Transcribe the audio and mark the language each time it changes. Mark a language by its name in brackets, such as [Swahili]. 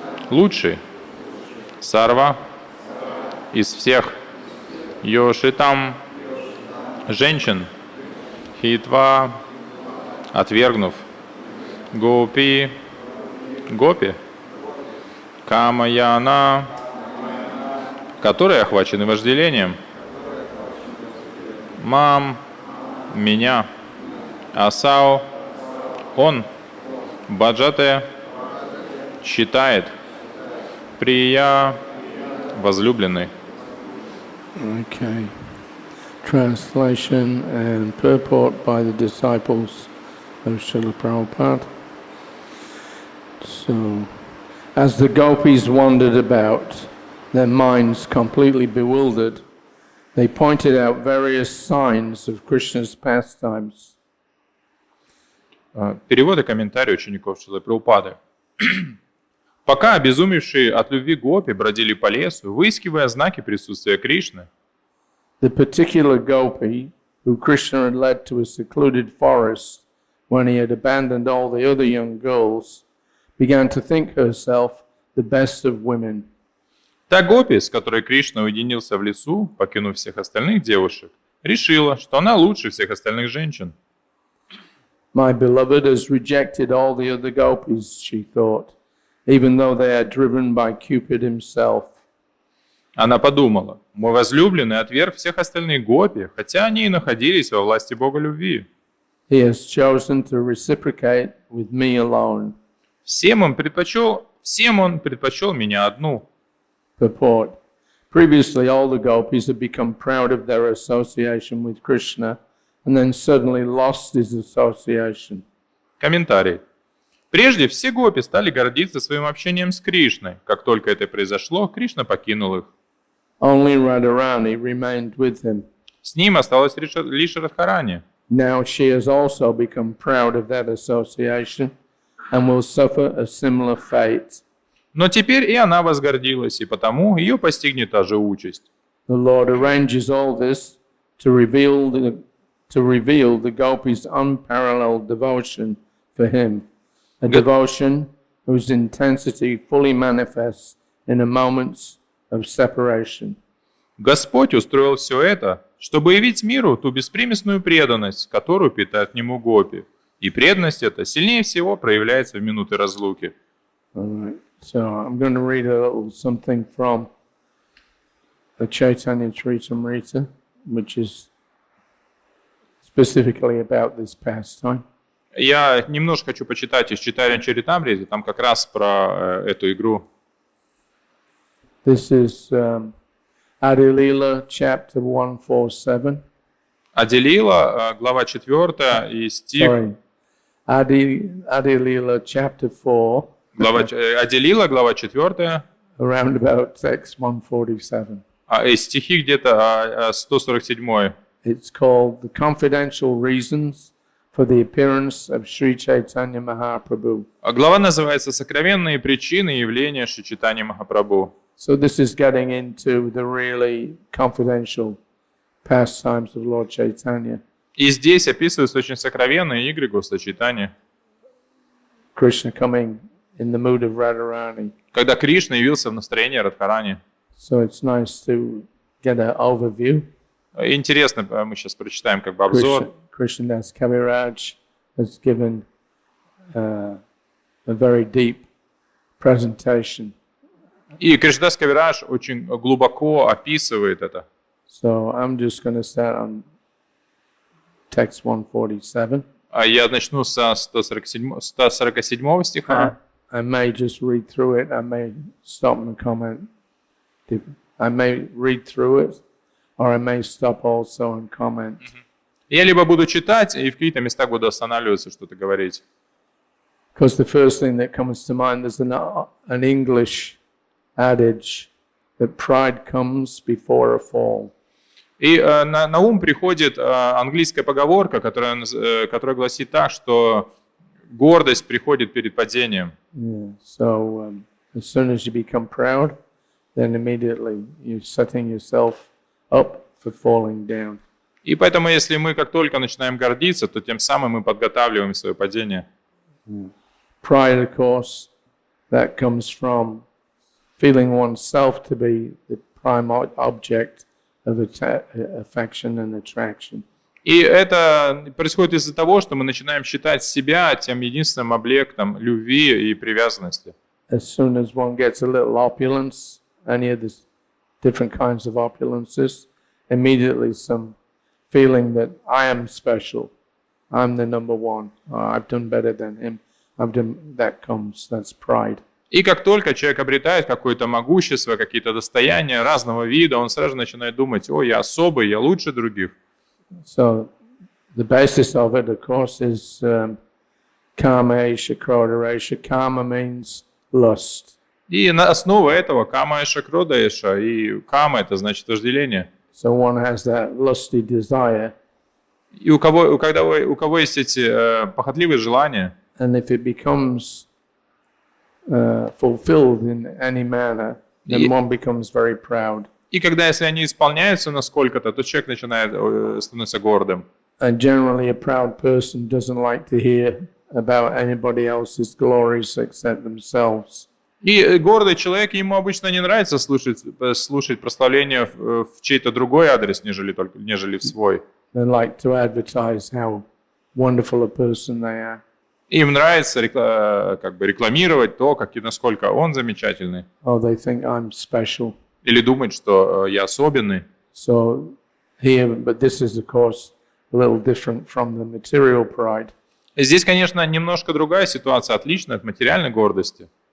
[Russian] лучший, сарва, из всех, йошитам, женщин, хитва, отвергнув, гопи, гопи, камаяна, которые охвачены вожделением, мам, меня, Асау, он, баджате, читает, прия, возлюбленный. [English] Okay. Translation and purport by the disciples of Srila Prabhupada. So, as the Gopis wandered about, their minds completely bewildered, they pointed out various signs of Krishna's pastimes. [Russian] Перевод и комментарий учеников Шрилы Прабхупады. Пока обезумевшие от любви гопи бродили по лесу, выискивая знаки присутствия Кришны, [English] The particular gopi, who Krishna had led to a secluded forest when he had abandoned all the other young girls, began to think herself the best of women. [Russian] та гопи, с которой Кришна уединился в лесу, покинув всех остальных девушек, решила, что она лучше всех остальных женщин. [English] My beloved has rejected all the other gopis, she thought, even though they are driven by Cupid himself. [Russian] Она подумала, мой возлюбленный отверг всех остальных гопи, хотя они и находились во власти Бога любви. [English] He has chosen to reciprocate with me alone. [Russian] Всем он предпочел меня одну. [English] Purport. Previously, all the gopis had become proud of their association with Krishna and then suddenly lost his association. [Russian] Комментарий. Прежде все гопи стали гордиться своим общением с Кришной. Как только это произошло, Кришна покинул их. [English] Only Radharani remained with him. [Russian] С ним осталась лишь Радхарани. [English] Now she has also become proud of that association and will suffer a similar fate. [Russian] Но теперь и она возгордилась, и потому ее постигнет та же участь. [English] The Lord arranges all this to reveal the gopis' unparalleled devotion for him, a devotion whose intensity fully manifests in a moment's of separation. [Russian] Господь устроил все это, чтобы явить миру ту беспримесную преданность, которую питают к нему гопи. И преданность эта сильнее всего проявляется в минуты разлуки. [English] All right. So I'm going to read a little something from the Caitanya-charitamrita, which is specifically about this pastime. [Russian] Я немножко хочу почитать из Чайтанья-чаритамриты, там как раз про эту игру. [English] This is Adilila, chapter 147. [Russian] Аделила, глава 4 и стих... [English] Sorry, Adilila, chapter 4. [Russian] Аделила, глава 4, [English] Around about text 147. [Russian] и стихи где-то 147. [English] It's called The Confidential Reasons for the Appearance of Sri Chaitanya Mahaprabhu. [Russian] Глава называется «Сокровенные причины явления Шри Чайтаньи Махапрабху». [English] So this is getting into the really confidential pastimes of Lord Chaitanya. [Russian] И здесь описываются очень сокровенные игры Господа Чайтаньи. [English] Krishna coming in the mood of Radharani. [Russian] Когда Кришна явился в настроении Радхарани. [English] So it's nice to get an overview. [Russian] Интересно, мы сейчас прочитаем как бы обзор. [English] Krishnadas Kaviraj has given a very deep presentation. [Russian] И Кришнадас Кавирадж очень глубоко описывает это. [English] So I'm just going to start on text 147. [Russian] Я начну со 147 стиха. [English] I may just read through it. I may stop and comment. I may read through it, or I may stop also and comment. [Russian] Я либо буду читать, и в каких-то местах буду останавливаться, что-то говорить. [English] Because the first thing that comes to mind is an English adage that pride comes before a fall. [Russian] И на ум приходит английская поговорка, которая гласит так, что гордость приходит перед падением. [English] Yeah. So as soon as you become proud, then immediately you're setting yourself up for falling down. [Russian] И поэтому, если мы как только начинаем гордиться, то тем самым мы подготавливаем свое падение. [English] Pride, of course, that comes from feeling oneself to be the prime object of affection and attraction. [Russian] И это происходит из-за того, что мы начинаем считать себя тем единственным объектом любви и привязанности. [English] As soon as one gets a little opulence, any of the different kinds of opulences, immediately some feeling that I am special I'm the number one. I've done better than him. That comes. That's pride. [Russian] И как только человек обретает какое-то могущество, какие-то достояния разного вида, он сразу начинает думать: о, я особый, я лучше других. [English] So the basis of it, of course, is [Sanskrit] karma esha krodha. [English] Karma means lust. [Russian] И на основе этого [Sanskrit] кама эша крода эша, [Russian] и кама это значит вожделение. [English] So one has that lusty desire. [Russian] И у кого есть эти похотливые желания, [English] And if it becomes fulfilled in any manner, then one becomes very proud. [Russian] и когда если они исполняются насколько-то, то человек начинает становиться гордым. [English] And generally, a proud person doesn't like to hear about anybody else's glories except themselves. [Russian] И гордый человек, ему обычно не нравится слушать прославление в чей-то другой адрес, нежели в свой. [English] They like to advertise how wonderful a person they are. [Russian] Им нравится как бы рекламировать то, насколько он замечательный. [English] Oh, they think I'm special. [Russian] Или думать, что я особенный. [English] So here, but this is, of course, a little different from the material pride. [Russian] Здесь, конечно, немножко другая ситуация, отличная от материальной гордости.